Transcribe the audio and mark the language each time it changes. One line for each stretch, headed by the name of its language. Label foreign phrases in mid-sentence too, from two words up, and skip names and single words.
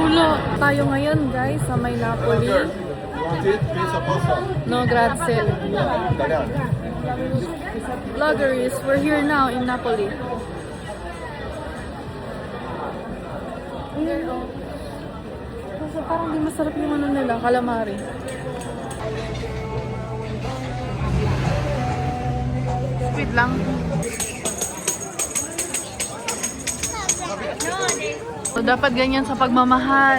Filipino: Tayo ngayon guys sa may Napoli.
Italian: No, grazie.
English: Vloggers, we're here now in Napoli.
Filipino: Kasi parang di masarap yung ano nila, calamari. Wait lang. So, dapat ganyan sa pagmamahal.